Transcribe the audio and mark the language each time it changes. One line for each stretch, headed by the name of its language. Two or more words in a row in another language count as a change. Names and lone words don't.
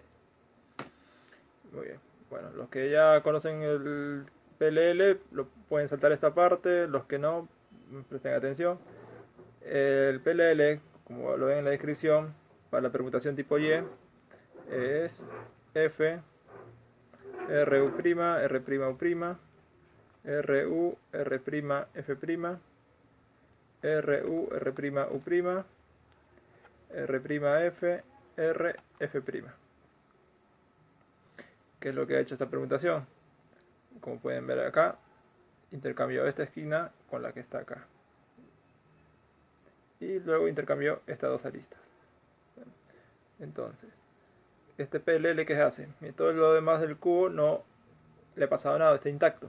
Spanish: Muy bien. Bueno, los que ya conocen el PLL lo pueden saltar esta parte, los que no, presten atención. El PLL, como lo ven en la descripción, para la permutación tipo Y es F, RU', R'U', RU, R'F', RU, R'U', R'F, R'F'. ¿Qué es lo que ha hecho esta permutación? Como pueden ver acá, intercambió esta esquina con la que está acá. Y luego intercambió estas dos aristas. Entonces, este PLL que se hace, y todo lo demás del cubo no le ha pasado nada, está intacto.